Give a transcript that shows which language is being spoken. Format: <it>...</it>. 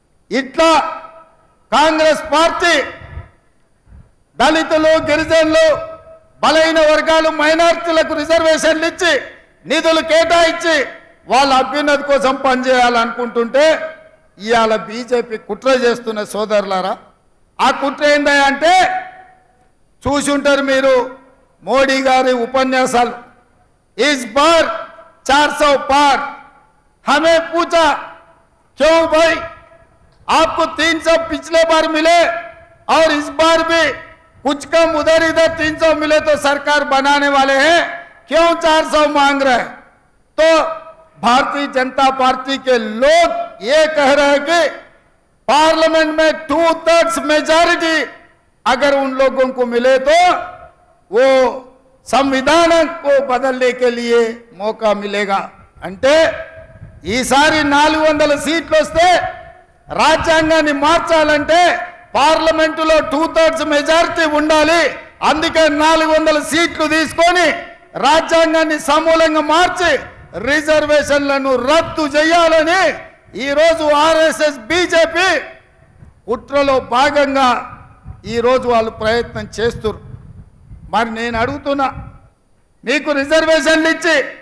<te>ఇట్లా కాంగ్రెస్ పార్టీ దళితులు, గిరిజనులు, బలహీన వర్గాలు, మైనారిటీలకు రిజర్వేషన్లు ఇచ్చి నిధులు కేటాయించి వాళ్ళ అభ్యున్నతి కోసం పనిచేయాలనుకుంటుంటే ఇవాళ బీజేపీ కుట్ర చేస్తున్న సోదరులారా, ఆ కుట్ర ఏందంటే చూసి ఉంటారు మీరు మోడీ గారి ఉపన్యాసాలు.</te> <hi>इस बार 400 पार, हमें पूछा क्यों भाई आपको 300 पिछले बार मिले और इस बार भी कुछ कम उधर इधर 300 मिले तो सरकार बनाने वाले हैं, क्यों 400 मांग रहे हैं? तो भारतीय जनता पार्टी के लोग ये कह रहे हैं कि पार्लियामेंट में 2/3 मेजॉरिटी अगर उन लोगों को मिले तो वो संविधान को बदलने के लिए मौका मिलेगा.</hi> <te>అంటే ఈసారి 400 సీట్లు వస్తే రాజ్యాంగాన్ని మార్చాలంటే పార్లమెంటులో 2/3 మెజారిటీ ఉండాలి, అందుకే 400 సీట్లు తీసుకొని రాజ్యాంగాన్ని సమూలంగా మార్చి రిజర్వేషన్లను రద్దు చేయాలని ఈరోజు ఆర్ఎస్ఎస్ బీజేపీ కుట్రలో భాగంగా ఈరోజు వాళ్ళు ప్రయత్నం చేస్తున్నారు. మరి నేను అడుగుతున్నా, మీకు రిజర్వేషన్లు ఇచ్చి</te>